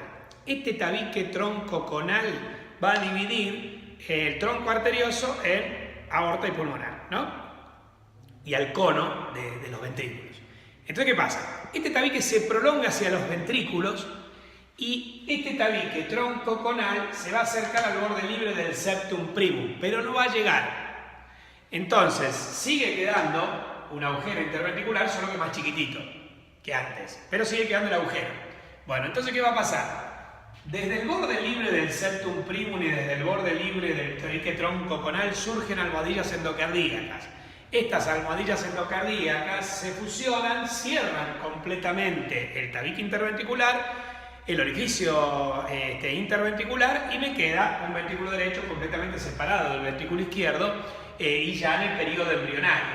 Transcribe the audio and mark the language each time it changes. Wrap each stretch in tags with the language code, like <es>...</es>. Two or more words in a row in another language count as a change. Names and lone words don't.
<es>Este tabique troncoconal va a dividir el tronco arterioso en aorta y pulmonar, ¿no? Y al cono de los ventrículos. Entonces, ¿qué pasa? Este tabique se prolonga hacia los ventrículos y este tabique troncoconal se va a acercar al borde libre del</es> <la>septum primum,</la> <es>pero no va a llegar. Entonces, sigue quedando un agujero interventricular, solo que más chiquitito que antes, pero sigue quedando el agujero. Bueno, entonces, ¿qué va a pasar? Desde el borde libre del</es> <la>septum primum</la> <es>y desde el borde libre del tabique troncoconal surgen almohadillas endocardíacas. Estas almohadillas endocardíacas se fusionan, cierran completamente el tabique interventricular, el orificio interventricular, y me queda un ventrículo derecho completamente separado del ventrículo izquierdo y ya en el periodo embrionario.</es>